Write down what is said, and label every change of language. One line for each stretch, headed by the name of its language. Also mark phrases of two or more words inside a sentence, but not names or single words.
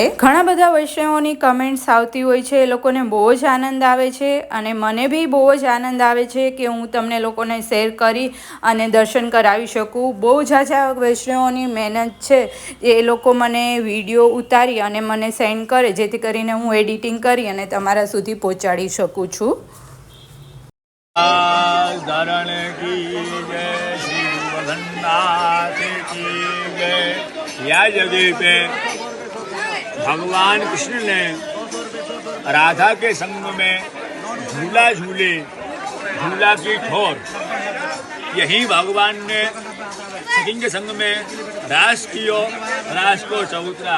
Gujarati: ઘણા બધા વૈષ્ણવોની કમેન્ટ્સ આવતી હોય છે, એ લોકોને બહુ જ આનંદ આવે છે અને મને બી બહુ જ આનંદ આવે છે કે હું તમને લોકોને શેર કરી અને દર્શન કરાવી શકું. બહુ ઝાઝા વૈષ્ણવોની મહેનત છે, એ લોકો મને વિડીયો ઉતારી અને મને સેન્ડ કરે, જેથી કરીને હું એડિટિંગ કરી અને તમારા સુધી પહોંચાડી શકું છું.
Hindi: धारण की जय श्री जगन्नाथ की जय।
Braj: या जगह पे भगवान कृष्ण ने राधा के संग में झूला झूले, झूला की ठोर, यही भगवान ने सखी के संग में रास कियो, रास को चौतरा।